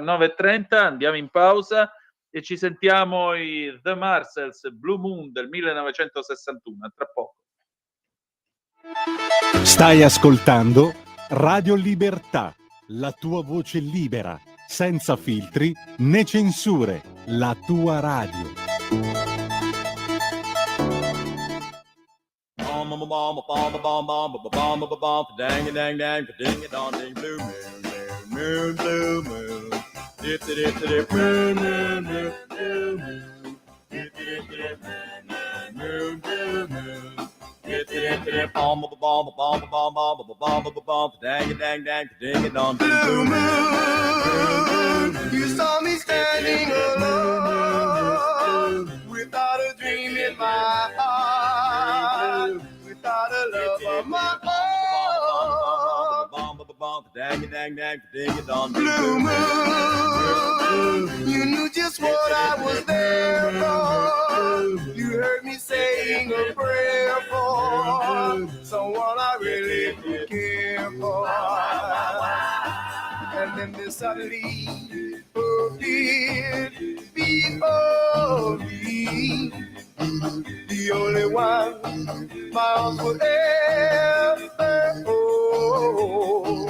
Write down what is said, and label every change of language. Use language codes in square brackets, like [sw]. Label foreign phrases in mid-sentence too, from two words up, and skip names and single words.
[it] 19:30, andiamo in pausa e ci sentiamo i The Marcels, Blue Moon del 1961. A tra poco. Stai ascoltando Radio Libertà, la tua voce libera, senza filtri né censure, la tua radio. [en] Dang dang dang, ding it on ding blue moon, blue moon. Dip dip dip moon moon moon blue moon. Dip dip dip moon blue moon. Dip dip dip bomb bomb bomb bomb bomb bomb bomb dang dang dang, ding it on blue moon. You saw me standing alone without a dream in my heart, without a love of my own. Dang dang dang, ding it on blue moon. You knew just what I was there for. You heard me saying a prayer for someone I really did care for. And then this suddenly appeared before me, the only one my arms would ever hold.